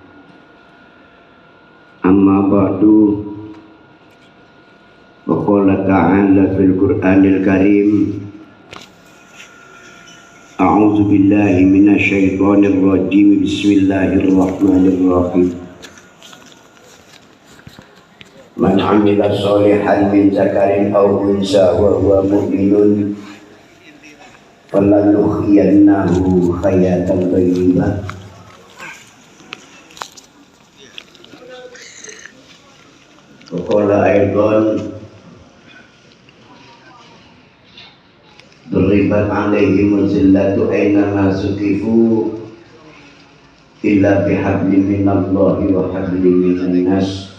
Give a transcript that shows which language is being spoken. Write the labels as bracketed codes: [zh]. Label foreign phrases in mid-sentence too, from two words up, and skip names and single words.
[ar] أما بعد. وقال تعالى في القرآن الكريم. أعوذ بالله من الشيطان الرجيم. بسم الله الرحمن الرحيم. من عمل صالحا من ذكر أو أنثى وهو مؤمن فلنحيينه حياة طيبة. وقال أيضا ضربت عليهم الذلة أينما ثقفوا إلا بحبل من الله وحبل من الناس.